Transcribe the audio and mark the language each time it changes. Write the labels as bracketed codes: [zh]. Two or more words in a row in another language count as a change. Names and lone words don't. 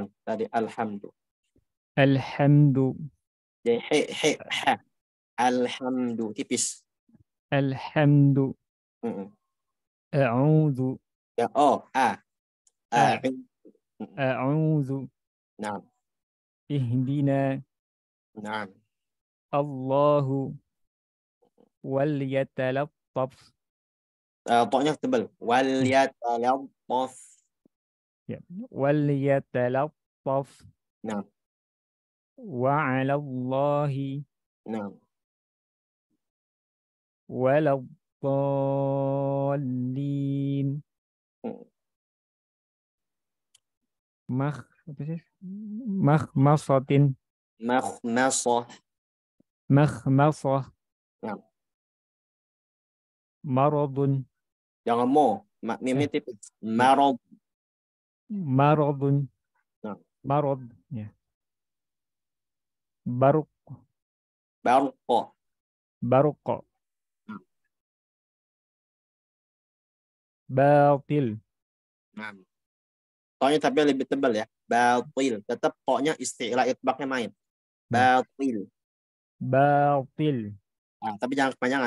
[id] Tadi Alhamdulillah. Alhamdulillah tipis. [ar] الحمد أعوذ. [id] Ya, [ar] A'udzu. Naam. Ihdina. Naam. الله وليتلطف. [id] Pokoknya tebal. [ar] وليتلطف. Ya. وليتلطف. Naam. وعلى الله. Naam. Waladdallin. Makhmasatin. Makhmasah. Naam. Maradun. [id] Jangan mo. Mimnya tipis. [ar] Maradun. Naam. Marad. Ya. Barqa. Batil. [id] Nah, pokoknya tapi lebih tebal ya. [ar] Batil. [id] Tetap pokoknya istilah itbaknya main. [ar] Batil. [id] Nah, tapi jangan kepanjangan.